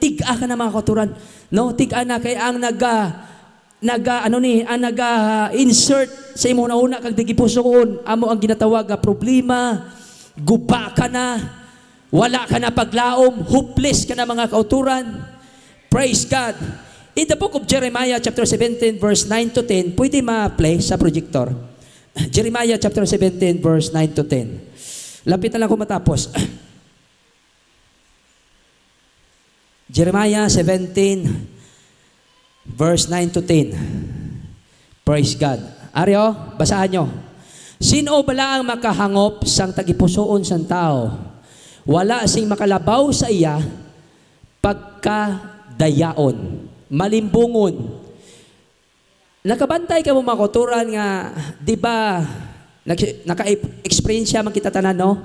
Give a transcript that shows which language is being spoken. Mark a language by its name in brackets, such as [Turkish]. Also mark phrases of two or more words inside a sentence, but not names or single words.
[Hiligaynon] Tig-a ka na, mga kauturan. No, tig-a na, kaya ang insert sa imo una kag digipusoon, amo ang ginatawag nga problema, guba ka na, wala ka na paglaom, hopeless ka na, mga kauturan. [English] Praise God. In the book of Jeremiah chapter 17 verse 9 to 10, [Hiligaynon] pwede ma-play sa projector. [English] Jeremiah chapter 17 verse 9 to 10. [Hiligaynon] Lapit na lang kung matapos. [English] Jeremiah 17 verse 9 to 10. Praise God. Aryo, [Hiligaynon] basahan nyo. Sino bala ang makahangop sang tagipusoon sang tao? Wala sing makalabaw sa iya pagkadayaon, malimbungon. Nakabantay ka mo, mga kauturan, nga, di ba, naka-experience man kita tanan, no?